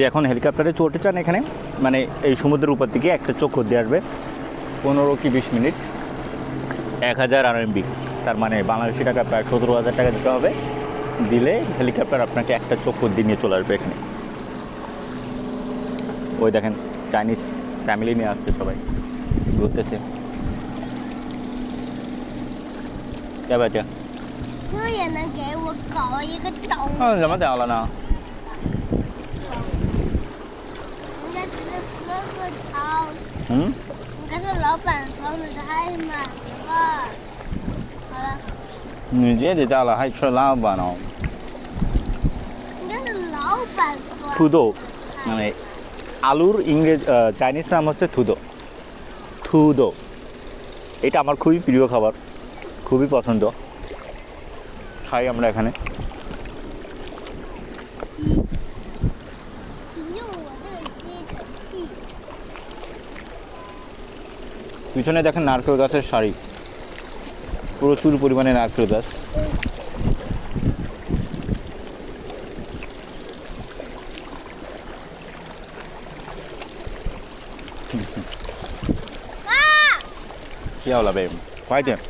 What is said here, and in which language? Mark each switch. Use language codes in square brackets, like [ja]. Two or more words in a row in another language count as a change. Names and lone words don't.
[bn] এখন হেলিকপ্টারে চড়তে চান এখানে মানে এই সমুদ্রের উপর থেকে একটা চক্কর দিয়ে আসবে 15 কি 20 মিনিট 1000 RMB তার মানে বাংলাদেশি টাকা প্রায় 17,000 টাকা দিতে হবে দিলে হেলিকপ্টার আপনাকে একটা চক্কর দিয়ে নিয়ে চলে আসবে এখানে ওই দেখেন চাইনিজ ফ্যামিলি নিয়ে আসছে সবাই ঘুরতেছে [zh] 要不要这这也能给我搞一个东西？怎么掉了呢人家这个哥哥掏，应该是老板掏的太满了。好了。你这就掉了，还是老板哦？应该是老板掏。 [bn] 土豆，মানে আলুর ইংরেজি চাইনিজ নাম হচ্ছে থুদো থুদো এটা আমার খুবই প্রিয় খাবার খুবই পছন্দ খাই আমরা এখানে পিছনে দেখেন নারকেল গাছের সারি প্রচুর পরিমাণে নারকেল গাছ [zh] 要了呗，快点！